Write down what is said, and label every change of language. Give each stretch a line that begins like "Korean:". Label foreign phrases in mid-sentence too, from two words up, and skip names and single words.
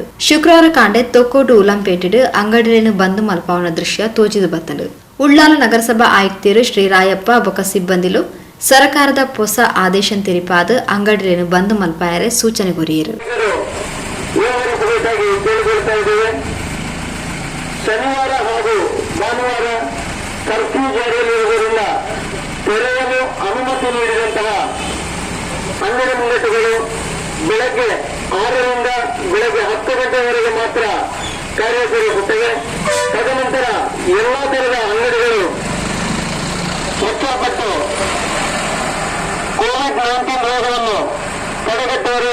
Tulu: ಶುಕ್ರವಾರ ಕಾಂಡೆ ತೊಕ್ಕೋಟು ಉಲಂಪೇಟೆಡು ಅಂಗಡಿಯನ್ನು ಬಂದ್ ಮಲ್ಪಾವನ ದೃಶ್ಯ ತೋಚಿದು ಬತ್ತಂಡು. ಉಳ್ಳಾಲ ನಗರಸಭಾ ಆಯುಕ್ತರು ಶ್ರೀ ರಾಯಪ್ಪ ಬೊಕ್ಕ ಸಿಬ್ಬಂದಿಲು ಸರ್ಕಾರದ ಹೊಸ ಆದೇಶ ತೆರಿಪಾದ ಅಂಗಡಿಯನ್ನು ಬಂದ್ ಮಲ್ಪಾಯರೆ ಸೂಚನೆ ಕೊರಿಯರು.
Kannada: ಶನಿವಾರ ಹಾಗೂ ಭಾನುವಾರ ಕರ್ಫ್ಯೂ ಜಾರಿಯಲ್ಲಿರುವುದರಿಂದ ತೆರೆಯಲು ಅನುಮತಿ ನೀಡಿದಂತಹ ಅಂಗಡಿ ಮುಂಗಟ್ಟುಗಳು ಬೆಳಗ್ಗೆ 6ರಿಂದ ಬೆಳಗ್ಗೆ 10 ಗಂಟೆವರೆಗೆ ಮಾತ್ರ ಕಾರ್ಯನಿರ್ವಹಿಸುತ್ತವೆ. ತದನಂತರ ಎಲ್ಲಾ ತರದ ಅಂಗಡಿಗಳು ಮುಚ್ಚಲ್ಪಟ್ಟು ಕೋವಿಡ್-19 ರೋಗವನ್ನು ತಡೆಗಟ್ಟುವರು.